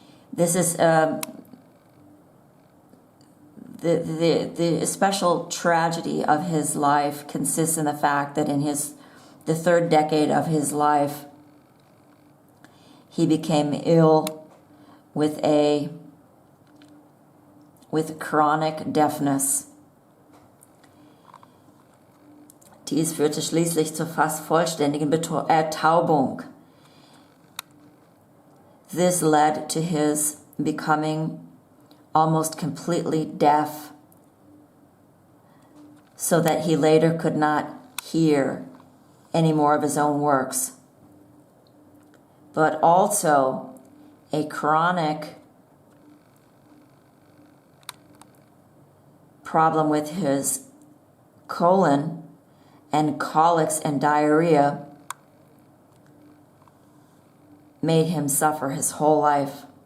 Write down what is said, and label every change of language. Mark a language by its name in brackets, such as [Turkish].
[English] This is the special tragedy of his life consists in the fact that in the third decade of his life, he became ill with chronic deafness. [German] Dies führte schließlich zur fast vollständigen Ertaubung. [English] This led to his becoming almost completely deaf, so that he later could not hear any more of his own works. But also a chronic problem with his colon and colics and diarrhea made him suffer his whole life.